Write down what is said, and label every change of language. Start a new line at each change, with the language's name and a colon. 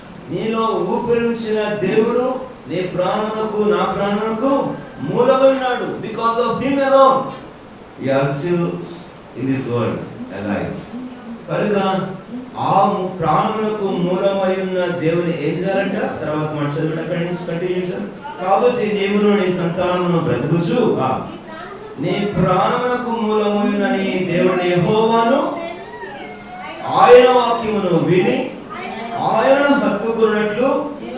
Telugu: నీలో ఊపిరి ఉంచిన దేవుడు నీ ప్రాణములకు నా ప్రాణములకు మూలమైనాడు.
English: Because of him alone we are still in this world alive.
Telugu: కనుక ఆ ప్రాణములకు మూలమై ఉన్న దేవుని ఏం చేయాలంట? తర్వాత మనం చదివిన అక్కడి నుంచి కంటిన్యూషన్. కాబట్టి నీవును నీ సంతానమును బ్రతుకుచు నీ ప్రాణములకు మూలమైన నీ దేవుని యెహోవాను ఆయన వాక్యమును విని ఆయన హత్తుకున్నట్లు.